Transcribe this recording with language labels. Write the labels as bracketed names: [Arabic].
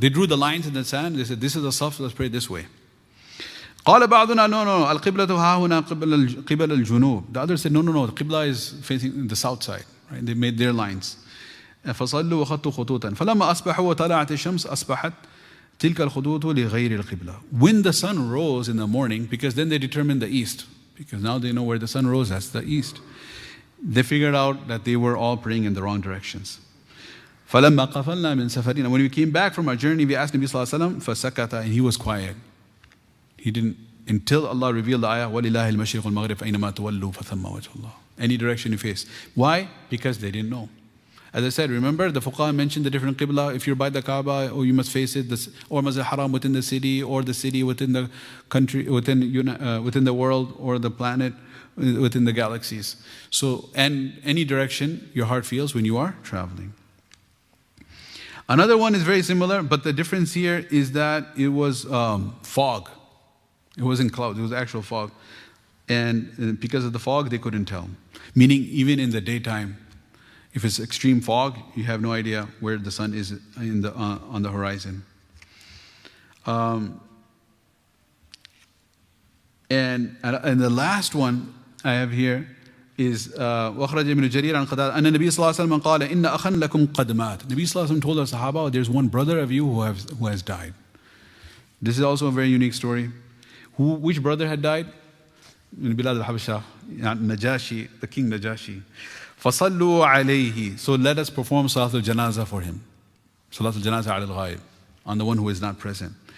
[English] They drew the lines in the sand. They said, this is the Saf, let's pray this way. [Arabic] قال بعضنا, [English] no, [Arabic] القبلة ها هنا قبل الجنوب. [English] The others said, no, the Qibla is facing the south side. Right? They made their lines. [Arabic] فصلوا وخطوا خطوطا فلما أصبحوا وطلعت الشمس أصبحت تلك الخطوط لغير القبلة. [English] When the sun rose in the morning, because then they determined the east, because now they know where the sun rose, that's the east. They figured out that they were all praying in the wrong directions. [Arabic] فَلَمَّا قَفَلْنَا مِنْ سَفَرِنَا. [English] When we came back from our journey, we asked Nabi sallallahu alaihi wasallam, [Arabic] فَسَكَتَ, [English] and he was quiet. He didn't, until Allah revealed the ayah, [Arabic] وَلِلَّهِ الْمَشْرِقُ وَالْمَغْرِبُ فَأَيْنَمَا تُوَلُّوا فَثَمَّ وَجْهُ اللَّهِ. [English] Any direction you face. Why? Because they didn't know. As I said, remember the fuqaha mentioned the different qibla. If you're by the Kaaba, or you must face it, or Masjid Haram within the city, or the city within the country, within the world, or the planet, within the galaxies. So, and any direction your heart feels when you are traveling. Another one is very similar, but the difference here is that it was fog. It wasn't clouds, it was actual fog. And because of the fog, they couldn't tell. Meaning, even in the daytime, if it's extreme fog, you have no idea where the sun is on the horizon. And the last one I have here is [Arabic] وَأَخْرَجَ ابْنُ جَرِيرٍ عَنْ قَتَادَةَ أَنَّ النَّبِيَّ صلى الله عليه وسلم قال إِنَّ أَخًا لَكُمْ قَدْ مَاتَ. [English] Nabi sallallahu alaihi wasallam told us Sahaba, there's one brother of you who has died. This is also a very unique story. Which brother had died? in Bilad al-Habasha, Najashi, the king Najashi. [Arabic] فَصَلُّوا عَلَيْهِ. [English] So let us perform Salatul Janazah for him. Salatul Janazah al-Ghaib, on the one who is not present.